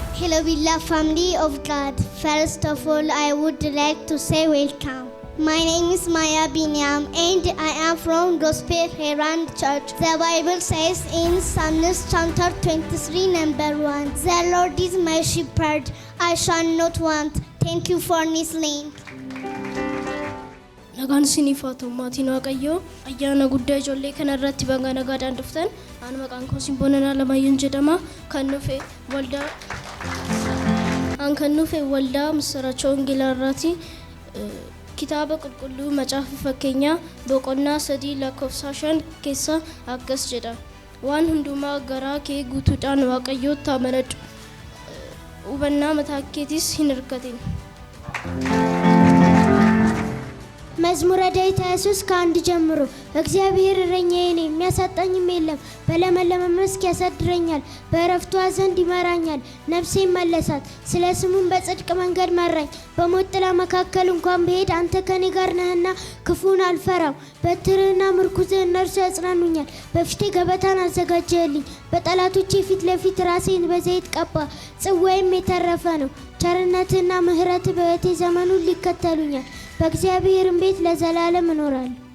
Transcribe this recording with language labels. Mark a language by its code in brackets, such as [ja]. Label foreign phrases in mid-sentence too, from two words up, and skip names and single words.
[en] Hello, beloved family of God. First of all, I would like to say welcome. My name is Maya Binyam and I am from Gospel Herald Church. The Bible says in Psalms chapter 23 number 1, the Lord is my shepherd, I shall not want. Thank you for listening. [om] Nagaan sinifaatu maatiin waaqayyoo ayyaana guddaa ijoollee kana irratti baga nagaadhaan dhuftan. Ani maqaan koo Simboonaa Lamayyoon jedhama. Kan nufe waldaa Misirachoo Wangeelaa irraati. Kitaaba qulqulluu macaafa fakkeenyaa boqonnaa 3 lakkoofsa 5 keessa akkas jedha. Waan hundumaa garaa kee guutuudhaan waaqayyootti amanadhu. Hubannaa mataa keetis hin hirkatin. [am] መዝሙረ ዳዊት 23 ከአንድ ጀምሮ እግዚአብሔር እረኛዬ ነው የሚያሳጣኝም የለም። በለመለመ መስክ ያሳድረኛል፣ በዕረፍቱ ዘንድ ይመራኛል። ነፍሴን መለሳት፣ ስለ ስሙም በጽድቅ መንገድ መራኝ። በሞት ጥላ መካከል እንኳን ብሄድ አንተ ከኔ ጋር ነህና ክፉን አልፈራም። በትርህና ምርኩዝህ እነርሱ ያጽናኑኛል። በፊቴ ገበታን አዘጋጀህልኝ፣ በጠላቶቼ ፊት ለፊት ራሴን በዘይት ቀባ። ጽዋዬም የተረፈ ነው። ቸርነትና ምሕረት በሕይወቴ ዘመን ሁሉ ይከተሉኛል። በእግዚአብሔርም ቤት ለዘላለም እኖራለሁ።